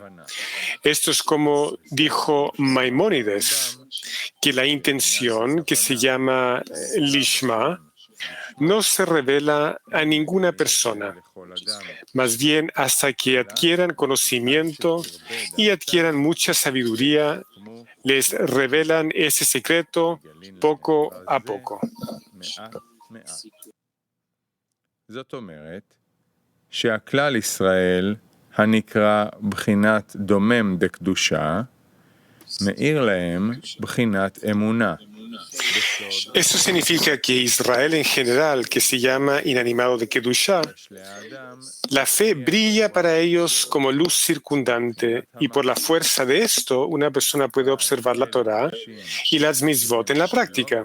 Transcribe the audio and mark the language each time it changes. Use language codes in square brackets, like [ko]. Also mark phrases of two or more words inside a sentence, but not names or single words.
[es] Esto es como dijo Maimónides, que la intención, que se llama lishma, no se revela a ninguna persona, más bien hasta que adquieran conocimiento y adquieran mucha sabiduría, les revelan ese secreto poco a poco. [he] זאת אומרת שהכלל ישראל הנקרא בחינת דומם דקדושה מאיר להם בחינת אמונה. [es] Eso significa que Israel en general, que se llama inanimado de Kedusha, la fe brilla para ellos como luz circundante y por la fuerza de esto una persona puede observar la Torah y las mitzvot en la práctica.